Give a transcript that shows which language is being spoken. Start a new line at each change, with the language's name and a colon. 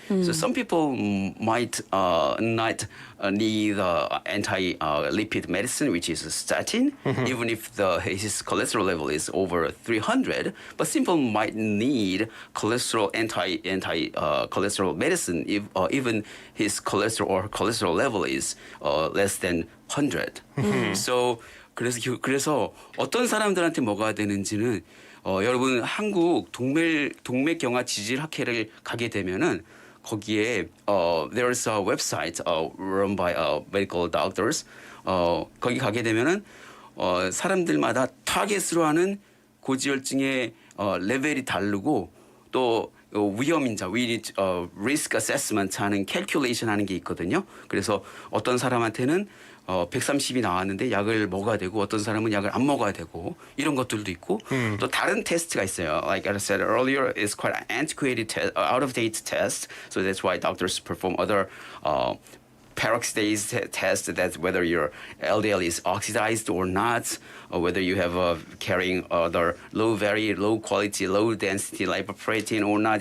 English: So some people might not need anti-lipid medicine, which is a statin, even if his cholesterol level is over 300. But some people might need anti-cholesterol medicine if even his cholesterol level is less than 100.
Korean: So 그래서 어떤 사람들한테 먹어야 되는지는 여러분 한국 동맥경화 지질학회를 가게 되면은 거기에
English: there's a website run by medical doctors.
Korean: 거기 가게 되면은 사람들마다 타겟으로 하는 고지혈증의 레벨이 다르고 또 위험인자, risk assessment 하는 calculation 하는 게 있거든요. 그래서 어떤 사람한테는 130이 나왔는데 약을 먹어야 되고 어떤 사람은 약을 안 먹어야 되고 이런 것들도 있고 또 다른 테스트가 있어요.
English: Like I said earlier, it's quite an antiquated, out-of-date test. So that's why doctors perform other peroxidase test, that whether your LDL is oxidized or not, or whether you have carrying other very low quality, low density lipoprotein or not.